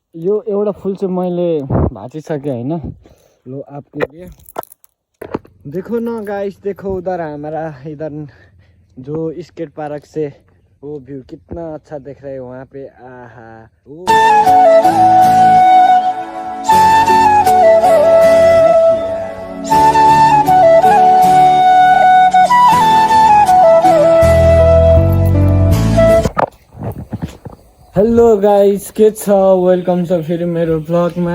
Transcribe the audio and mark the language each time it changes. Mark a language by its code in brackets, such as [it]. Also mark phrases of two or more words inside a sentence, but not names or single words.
[ne] यो एउटा फुल चाहिँ मैले भाँचिसकेँ होइन। [hi] लो आपके लिए देखो ना गाइस, देखो उधर हमारा इधर जो [en] skate park [hi] से वो व्यू कितना अच्छा दिख रहा है वहाँ पे। [ne] आहा [en] hello guys, [ne] के छ, वेलकम छ फेरि मेरो भ्लगमा।